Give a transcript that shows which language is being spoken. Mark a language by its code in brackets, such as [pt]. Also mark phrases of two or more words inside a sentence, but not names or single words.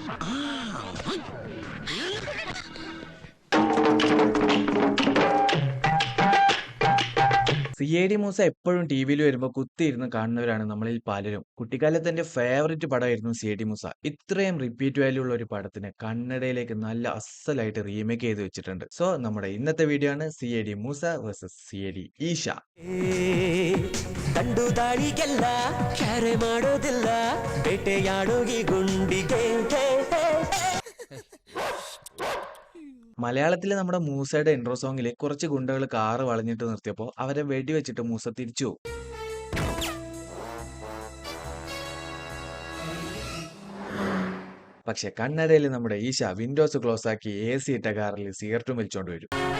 [ml] സി ഐ ഡി മൂസ എപ്പോഴും ടി വിയിൽ വരുമ്പോൾ കുത്തിയിരുന്ന് കാണുന്നവരാണ് നമ്മളിൽ പലരും. കുട്ടിക്കാലത്ത് എന്റെ ഫേവറേറ്റ് പടമായിരുന്നു സി ഐ ഡി മൂസ. ഇത്രയും [en] repeat value [ml] ഉള്ള ഒരു പടത്തിന് കന്നഡയിലേക്ക് നല്ല അസലായിട്ട് റീമേക്ക് ചെയ്ത് വെച്ചിട്ടുണ്ട്. സോ നമ്മുടെ ഇന്നത്തെ വീഡിയോ ആണ് സി ഐ ഡി മൂസ വേഴ്സസ് സി ഐ ഡി ഈശ. [kn] ಕಂಡು ದಾಳಿಗೆಲ್ಲ ಕ್ಯಾರೆ ಮಾಡೋದಿಲ್ಲ ಬೇಟೆಯಾಡೋಗಿ ಗುಂಡಿಗೆ [ml] മലയാളത്തിലെ നമ്മുടെ മൂസയുടെ [en] intro song [ml] കുറച്ച് ഗുണ്ടകൾ കാറ് വളഞ്ഞിട്ട് നിർത്തിയപ്പോൾ അവരെ വെടിവെച്ചിട്ട് മൂസ തിരിച്ചു പോകും. പക്ഷെ കന്നഡയിൽ നമ്മുടെ ഈശ [en] windows close [ml] ആക്കി എ സി ഇട്ട കാറിൽ സിഗരറ്റും വലിച്ചോണ്ട് വരും.